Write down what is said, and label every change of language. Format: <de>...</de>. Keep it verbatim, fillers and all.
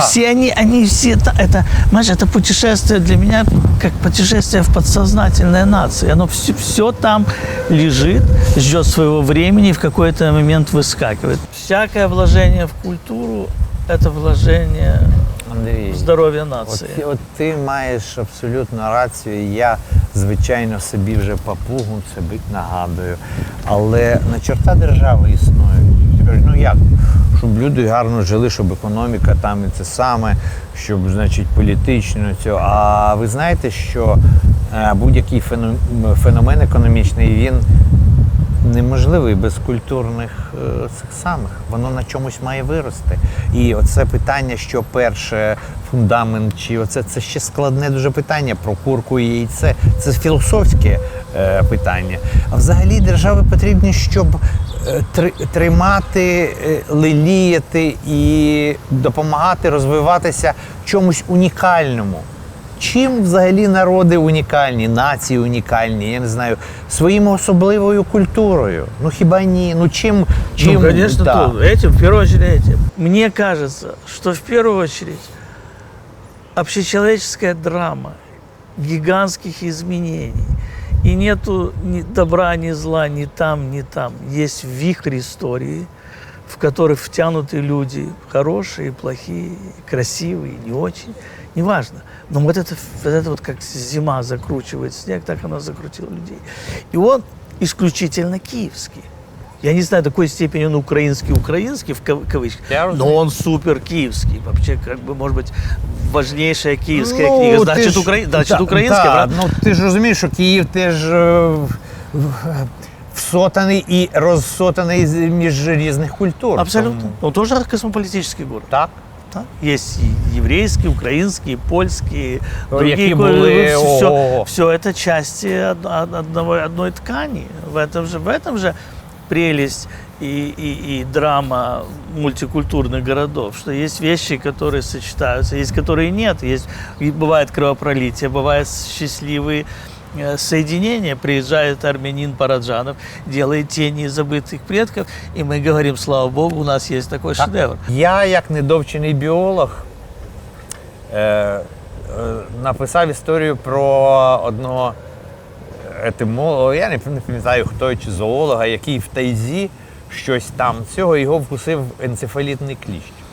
<ru>все они, они все... Это, знаешь, это путешествие для меня, как путешествие в подсознательной нации. Оно все, все там лежит, ждет своего времени и в какой-то момент выскакивает. Всякое вложение в культуру это вложення</ru> <uk>Андрій, здоров'я нації. От, от ти маєш абсолютно рацію. Я, звичайно, собі вже папугу собі нагадую. Але на черта держави існує. Ну як? Щоб люди гарно жили, щоб економіка там і це саме, щоб, значить, політично цього. А ви знаєте, що будь-який феномен економічний, він неможливий без культурних е, цих самих. Воно на чомусь має вирости. І оце питання, що перше, фундамент, чи оце, це ще складне дуже питання про курку і яйце. Це філософське е, питання. А взагалі держави потрібні, щоб е, три, тримати, е, леліяти і допомагати розвиватися чомусь унікальному. Чим взагалі народи унікальні, нації унікальні, я не знаю, своїми особливою культурою? Ну хіба ні? Ну чим? чим</uk> <ru>ну, конечно, да. то, этим, в первую очередь этим. Мне кажется, что в первую очередь общечеловеческая драма гигантских изменений. И нету ни добра, ни зла, ни там, ни там. Есть вихрь истории, в который втянуты люди, хорошие, плохие, красивые, не очень. Неважно. Но вот это, вот это вот как зима закручивает снег, так она закрутила людей. И он исключительно киевский. Я не знаю, до какой степени он украинский-украинский, в кавычках, но он супер киевский. Вообще, как бы, может быть, важнейшая киевская ну, книга. Значит, ж, укра... значит та, украинская, та, брат? Ну, ты же разумеешь, что Киев, ты же...</ru> <uk>всотаний і розсотаний між різних культур. Абсолютно. Тому... Ну, тоже космополітичний город. Так. Так. Є єврейські, українські, польські, ну, які були... Все, все це часті одного, одної ткані.</uk> <ru>В этом же, в этом же прелесть и, и, и драма мультикультурных городов, что есть вещи, которые сочетаются, есть, которые нет. Есть, бывает кровопролитие, бывает счастливые соединение, приезжает армянин Параджанов, делает тени забытых предков, и мы говорим, слава Богу, у нас есть такой так, шедевр.</ru> <uk>Я, як недовчений біолог, е- е- написав історію про одного етимолога, я не пам'ятаю, хто чи зоолога, який в тайзі щось там цього, його вкусив енцефалітний кліщ.</uk>